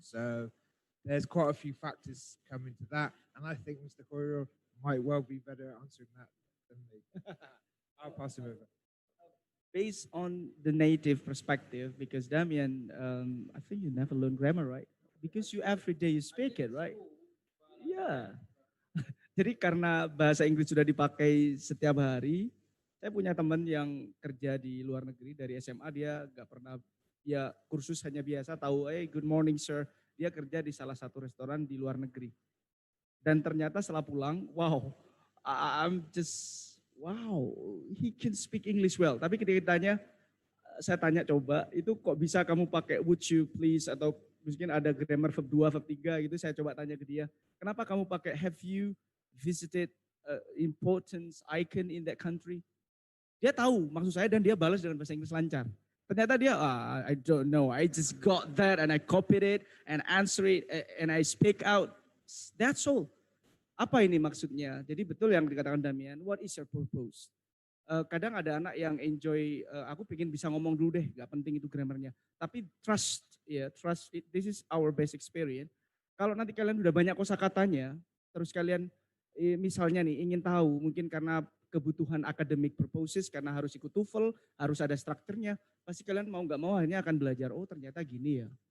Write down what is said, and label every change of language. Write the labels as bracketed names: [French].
[English] So there's quite a few factors come into that, and I think Mr. Koiro might well be better answering that than me. I'll pass him over. Based on the native perspective, because Damian, I think you never learn grammar, right? Because you every day you speak it, right? Yeah. [Indonesian] Jadi karena bahasa Inggris sudah dipakai setiap hari, saya punya teman yang kerja di luar negeri dari SMA, dia nggak pernah, ya kursus hanya biasa tahu, [English] good morning sir. [Indonesian] Dia kerja di salah satu restoran di luar negeri. Dan ternyata setelah pulang, wow, [English] I'm just, wow, he can speak English well. [Indonesian] Tapi ketika ditanya, saya tanya coba, itu kok bisa kamu pakai [English] would you please, [Indonesian] atau mungkin ada grammar verb 2, verb 3 gitu, saya coba tanya ke dia, kenapa kamu pakai [English] have you visited important icon in that country? [Indonesian] Dia tahu maksud saya dan dia balas dengan bahasa Inggris lancar. Ternyata dia, [English] I don't know, I just got that and I copied it and answer it and I speak out. That's all. [Indonesian] Apa ini maksudnya? Jadi betul yang dikatakan Damian, [English] what is your purpose? [Indonesian] Kadang ada anak yang enjoy, aku pengen bisa ngomong dulu deh, gak penting itu grammarnya. [English] Tapi trust, trust it, this is our best experience. [Indonesian] Kalau nanti kalian udah banyak kosakatanya, terus kalian misalnya nih ingin tahu, mungkin karena kebutuhan academic purposes, karena harus ikut TOEFL, harus ada strukturnya, pasti kalian mau gak mau akhirnya akan belajar, oh ternyata gini ya.